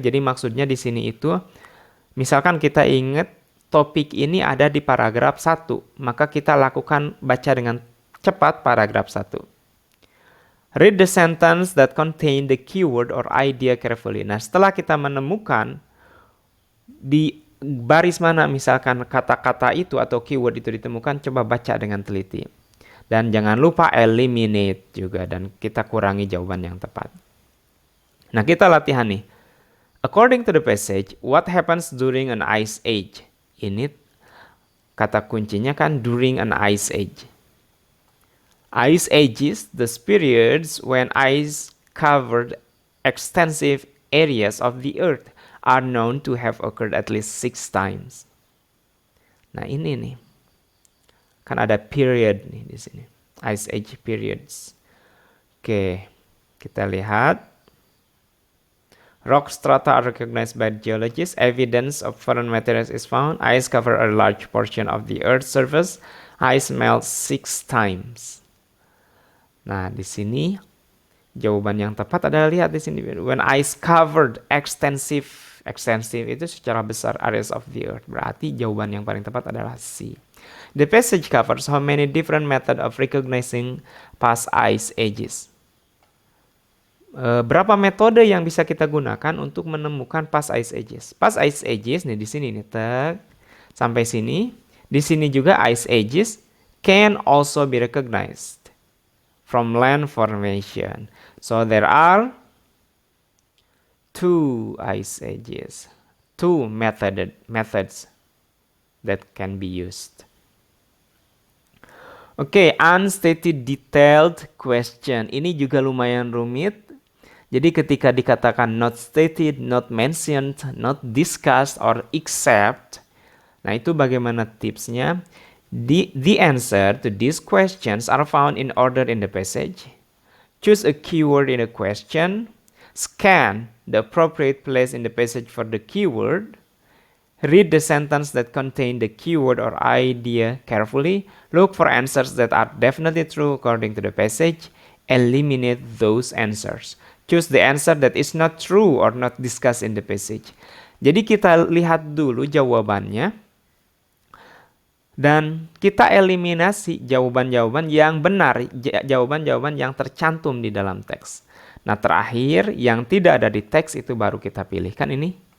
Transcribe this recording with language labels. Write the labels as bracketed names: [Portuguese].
[Indonesian] Jadi maksudnya di sini itu, misalkan kita ingat topik ini ada di paragraf 1, maka kita lakukan baca dengan cepat paragraf 1. [English] Read the sentence that contain the keyword or idea carefully. [Indonesian] Nah, setelah kita menemukan di baris mana misalkan kata-kata itu atau keyword itu ditemukan, coba baca dengan teliti. Dan jangan lupa eliminate juga, dan kita kurangi jawaban yang tepat. Nah, kita latihan nih. [English] According to the passage, what happens during an ice age? [Indonesian] Ini kata kuncinya kan [English] during an ice age. Ice ages, the periods when ice covered extensive areas of the earth, are known to have occurred at least 6 times. [Indonesian] Nah, ini nih. Kan ada period nih di sini. [English] Ice age periods. [Indonesian] Oke. Kita lihat. [English] Rock strata are recognized by geologists. Evidence of foreign materials is found. Ice cover a large portion of the Earth's surface. Ice melts 6 times. [Indonesian] Nah, di sini jawaban yang tepat adalah lihat di sini. [English] When ice covered extensive [Indonesian] itu secara besar [English] areas of the Earth. [Indonesian] Berarti jawaban yang paling tepat adalah C. [English] The passage covers how many different methods of recognizing past ice ages. [Indonesian] Berapa metode yang bisa kita gunakan untuk menemukan [English] past ice ages? Past ice ages [Indonesian] nih di sini nih, sampai sini. Di sini juga [English] ice ages can also be recognized from land formation. So there are two ice ages, two methods that can be used. Oke, unstated detailed question. [Indonesian] Ini juga lumayan rumit. Jadi ketika dikatakan [English] not stated, not mentioned, not discussed, or except, [Indonesian] nah itu bagaimana tipsnya? [English] The answer to these questions are found in order in the passage. Choose a keyword in a question. Scan the appropriate place in the passage for the keyword. Read the sentence that contain the keyword or idea carefully. Look for answers that are definitely true according to the passage. Eliminate those answers. Choose the answer that is not true or not discussed in the passage. [Indonesian] Jadi kita lihat dulu jawabannya. Dan kita eliminasi jawaban-jawaban yang benar, jawaban-jawaban yang tercantum di dalam teks. Nah terakhir, yang tidak ada di teks itu baru kita pilihkan ini.